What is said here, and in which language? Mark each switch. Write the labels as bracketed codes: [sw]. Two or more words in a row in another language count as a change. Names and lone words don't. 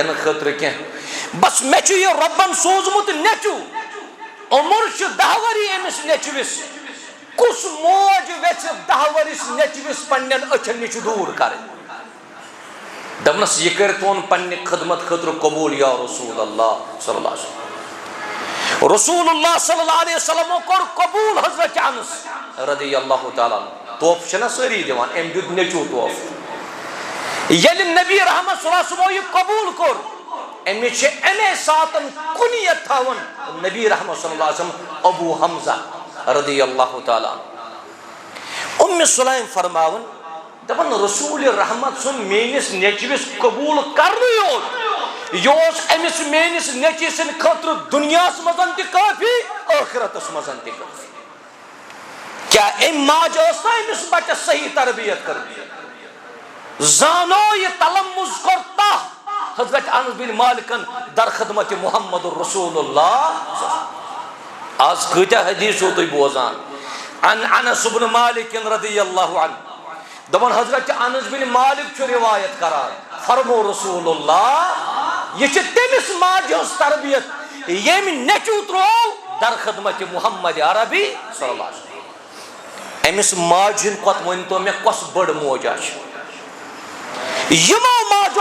[ks] دِنہٕ خٲطرٕ کینٛہہ بس مےٚ چھُ یہِ رۄبن سوٗزمُت نیٚچوٗ عمر چھُ 10 ؤری أمِس نیٚچوِس کُس موج ویژھِ 10 ؤرِس نیٚچوِس پننٮ۪ن أچھن نِش دوٗر کرٕنۍ دپنس یہ کٔرتون پننہِ خدمت خٲطرٕ قبوٗل یا رسول اللہ [ar] صلی اللہ علیہ وسلم [ks] رسول اللہ [ar] صلی اللہ علیہ وسلمو [ks] کوٚر قبوٗل حضرت انس [ar] رضی اللہ تعالیٰ [ks] تحفہٕ چھِنہ سٲری دِوان أمۍ دیُت نیٚچوٗ تحفہٕ ییٚلہِ نبی رحمت [ar] صلی اللہ علیہ وسلمو [ks] یہِ قبوٗل کوٚر أمِس چھِ اَمے ساتن کُنیت تھاوان نبی رحمت [ar] صلی اللہ علیہ وسلم [ks] ابو حمزہ [ar] رضی اللہ تعالیٰ [ks] سلیم فرماون دپان رسول رحمت سن میٲنِس نیٚچوِس قبوٗل کرنُے یوت یہِ اوس أمِس میٲنِس نیٚچوِ سٕنٛدِ خٲطرٕ دُنیاہس منٛز تہِ کٲفی ٲخرتس منٛز تہِ کٲفی کیٛاہ أمۍ ماجہِ ٲس نا أمِس بچس صحیح تربیت کٔرمٕژ زانو یہِ تلمُز کوٚر تاہ حضرت انس بن مالکن در خدمت محمد رسول اللہ آز کۭتیاہ حدیث چھِو تُہۍ بوزان [ar] عن انس بن مالک رضی اللہ عنہ [ks] دپان حضرت انس بن مالک چھُ روایت کران فرمو رسول اللہ یہ چھِ تٔمِس ماجہِ ہٕنٛز تربیت ییٚمۍ نیٚچوٗ ترٛوو در خدمت محمد عربی [ar] صلی اللہ علیہ وسلم [ks] أمِس ماجہِ ہٕنٛدۍ کھۄتہٕ ؤنۍتو مےٚ کۄس بٔڑ موجا چھِ یِمو ماجو